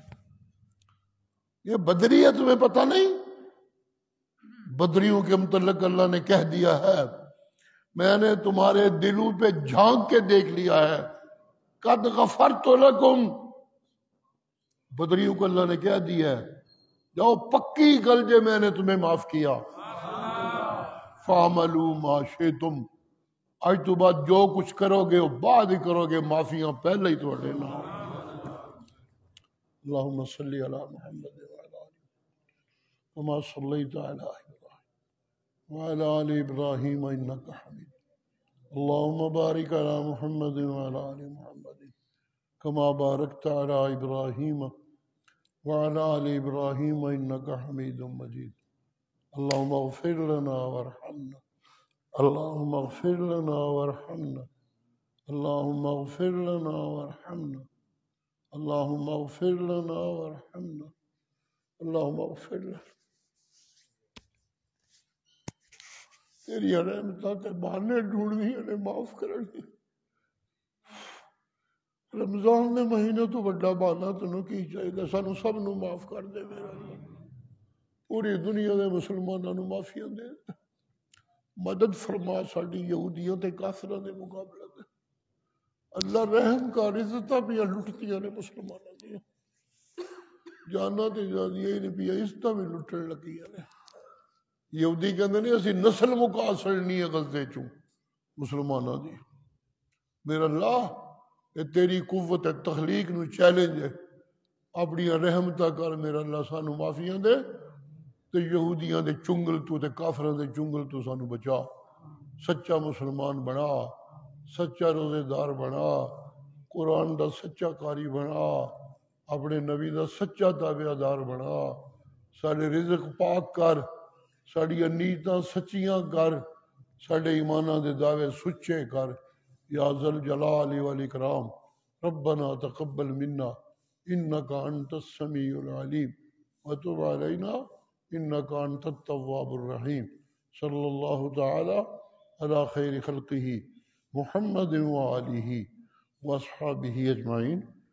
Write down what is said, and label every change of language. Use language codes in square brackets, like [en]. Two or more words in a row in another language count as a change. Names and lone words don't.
[ur] یہ بدری ہے تمہیں پتہ نہیں، بدریوں کے متعلق اللہ نے کہہ دیا ہے میں نے تمہارے دلوں پہ جھانک کے دیکھ لیا ہے [ar] قد غفرت لکم. [ur] بدریوں کو اللہ نے کہہ دیا ہے جاؤ [pa] پکی گل جے [ur] میں نے تمہیں معاف کیا. [ar] فَعْمَلُوا مَا شِئْتُمْ [ur] آج تو بعد جو کچھ کرو گے وہ بعد ہی کرو گے، معافیاں پہلے ہی تو دینا. [ar] اللہم صلی علی محمد وعلی آلہ کما صلیت علی ابراہیم وعلی آل ابراہیم انک حمید. اللہم بارک علی محمد وعلی آل محمد کما بارکت علی ابراہیم وعلی آل ابراہیم انک حمید مجید. اللہم اغفر لنا وارحمنا، اللہم اغفر لنا وارحمنا، اللہم اغفر لنا وارحمنا، اللہم اغفر لنا وارحمنا، اللہم اغفر لنا. [pa] تیری رحمتاں تے بہانے ڈھونڈنی نے معاف کرنی. رمضان دے مہینے تو بڑا بہانا تینوں کی چاہیے سانو سب نو معاف کر دے میرا اللہ. پوری دنیا دے مسلمانوں نو معافیاں دے، مدد فرما ساڈی یہودیوں تے کافراں دے مقابلے تے. اللہ رحم کا عزتاں بھی لٹتیاں نے مسلمانوں دیا، جانا تے جانیاں ہی نہیں پیا عزتاں بھی لٹن لگیاں نے. یہودی کہندے نے اسی نسل مکا سڑنی ہے غزے چوں مسلمانوں دی. میرا اللہ کہ تیری قوت تخلیق نو چیلنج ہے، اپنی رحمتہ کر میرا اللہ سانو معافیاں دے تے یہودیاں دے چنگل تو تے کافراں دے چنگل تو سانو بچا. سچا مسلمان بنا، سچا روزے دار بنا، قرآن دا سچا قاری بنا، اپنے نبی دا سچا تابع دار بنا. سارے رزق پاک کر، ساڑی نیتاں سچیاں کر، ساڑے ایمانہ دے دعوے سچے کر [ar] یا ذل جلال والاکرام. ربنا تقبل منا انک انت السمیع العلیم وتب علینا انک انت التواب الرحیم. صلی اللہ تعالی علی خیر خلقہ محمد وآلہ واصحابہ اجمعین.